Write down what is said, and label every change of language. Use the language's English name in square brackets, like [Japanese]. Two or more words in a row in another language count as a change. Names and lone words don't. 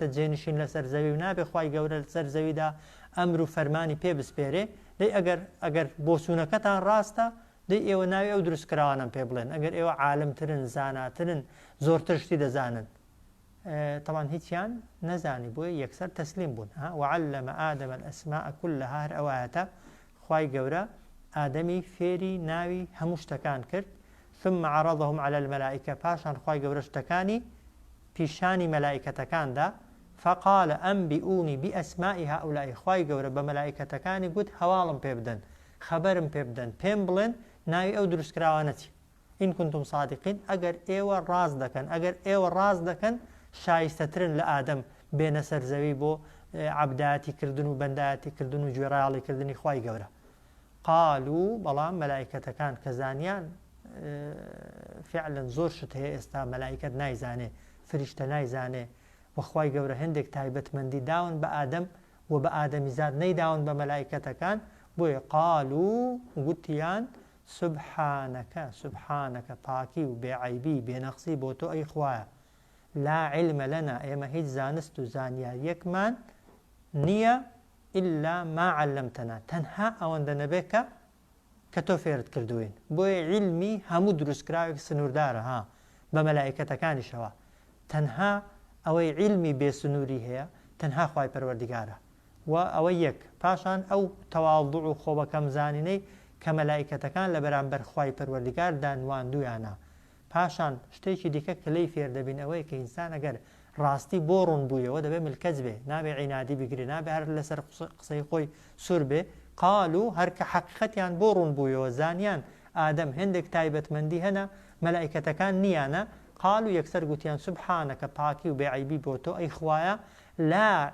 [Central Kurdish] جێنشین لەسەر زەوی و نابێ خوای گەورە لەسەر زەویدا ئەمر و فەرمانی پێ بسپێرێ دەی ئەگەر بۆسوونەکەتان ڕاستە دەی ئێوە ناوی ئەو دروستکراوانم پێ بڵێن ئەگەر ئێوە عالمترن زاناترن زۆرتر شتی دەزانن طبعا هیچیان نەزانی بۆیە یەکسەر تەسلیم بوون [Arabic] وعلم آدم الأسماء كلها [Central Kurdish] هەر ئەوایەتە خوای گەورە ئادەمی فێری ناوی هەموو شتەکان کرد [Arabic] ثم عرضهم على الملائكة [Central Kurdish] پاشان خوای گەورە شتەکانی پیشانی مەلایکەتەکاندا [Arabic] فقال أنبئوني بأسماء هؤلاء [Central Kurdish] خواي گەورە بە مەلائکەتەکانی گوت هەواڵم پێ بدەن خەبەرم پێ بدەن پێم بڵێن ناوی ئەو دروستکراوانەتی [Arabic] ئین کنتم صادقین [Central Kurdish] ئەگەر ئێوە ڕاز دەکەن ئەگەر ئێوە ڕاز دەکەن شایستەترن لە ئادەم بێنە سەر زەوی بۆ عەبدایەتی کردن و بەندایەتی کردن و گوێڕایەڵی کردنی خوای گەورە قالوا بەڵام مەلائکەتەکان کە زانیان فعلا زۆر شت هەیە ئێستا مەلائکەت نایزانێ فریشتە نایزانێ وەخوای گەورە هەندێک تایبەتمەندی داون بە ئادەم و بە ئادەمیزاد نەیداون بە مەلائکەتەکان بۆیە قالوا گوتیان سبحانەکە پاکی و بێعەیبی بێنەقسی بۆ تۆ ئەی خوایە [Arabic] لا علم لنا [Central Kurdish] ئێمە هیچ زانست و زانیاریەکمان نییە [Arabic] إلا ما علمتنا [Central Kurdish] تەنها ئەوەندە نەبێت کە تۆ فێرت کردوین بۆیە علمی هەموو دروستکراوێک سنووردارە ها بە مەلائکەتەکانیشەوە تەنها ئەوەی علمی بێسنووری هەیە تەنها خوای پەروەردیگارە و ئەوە یەک پاشان ئەو تەواڵدوع و خۆبەکەم زانینەی کە مەلائکەتەکان لە بەرامبەر خوای پەروەردیگار دانواندویانە پاشان شتێکی دیکە کە لەی فێر دەبین ئەوەی کە ئینسان ئەگەر ڕاستی بۆ ڕوون بوویەوە دەبێت ملکەز بێ نابێ عینادی بگرێ نابێ هەر لەسەر قسەی خۆی سوور بێ قالوا هەر کە حەقیقەتیان بۆ ڕوون بوویەوە زانیان ئادەم هەندێک تایبەتمەندی هەنا مەلائکەتەکان نییانە قالوا یەکسەر گوتیان سبحانەکە پاکی و بێعەیبی بۆ تۆ ئەی خوایە لا